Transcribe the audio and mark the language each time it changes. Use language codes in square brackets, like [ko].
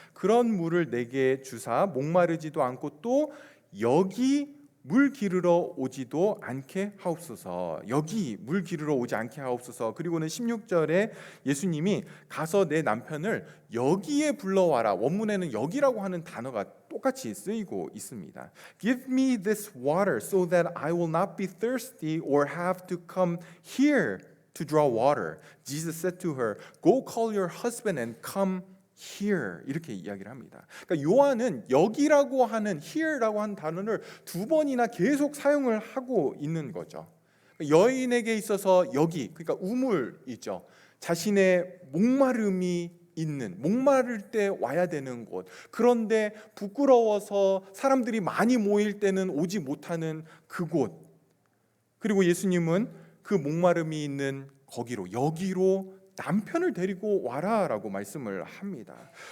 [ko] 그런 물을 내게 주사 목마르지도 않고 또 여기 물 기르러 오지도 않게 하옵소서. 여기 물 기르러 오지 않게 하옵소서. 그리고는 16절에 예수님이 가서 내 남편을 여기에 불러와라. 원문에는 여기라고 하는 단어가 똑같이 쓰이고 있습니다. [en] Give me this water so that I will not be thirsty or have to come here to draw water. Jesus said to her, Go call your husband and come here. [ko] 이렇게 이야기를 합니다. 그러니까 요한은 여기라고 하는 here라고 하는 단어를 2번이나 계속 사용을 하고 있는 거죠. 여인에게 있어서 여기, 그러니까 우물 있죠. 자신의 목마름이 있는, 목마를 때 와야 되는 곳, 그런데 부끄러워서 사람들이 많이 모일 때는 오지 못하는 그곳, 그리고 예수님은 그 목마름이 있는 거기로, 여기로 남편을 데리고 와라 라고 말씀을 합니다.